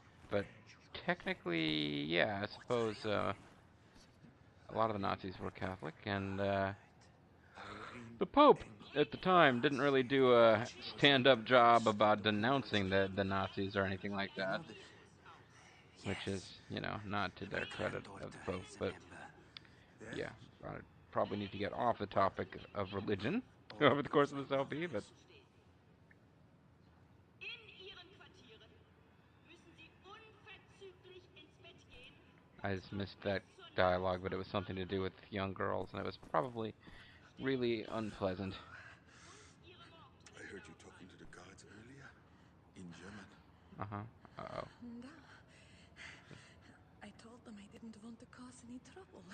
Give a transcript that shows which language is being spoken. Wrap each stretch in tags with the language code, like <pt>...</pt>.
<en>But technically, yeah, I suppose a lot of the Nazis were Catholic, and the Pope at the time didn't really do a stand-up job about denouncing the Nazis or anything like that, which is, you know, not to their credit of the Pope. But yeah, I probably need to get off the topic of religion over the course of this LP, but</en> <de>In Ihren Quartieren müssen Sie unverzüglich ins Bett gehen</de> <en>I just missed that</en> <de>zur</de> <en>dialogue, but it was something to do with young girls, and it was probably really unpleasant. I heard you talking to the guards earlier in German. Uh-huh. Uh-oh. Da. I told them I didn't want to cause any trouble.</en>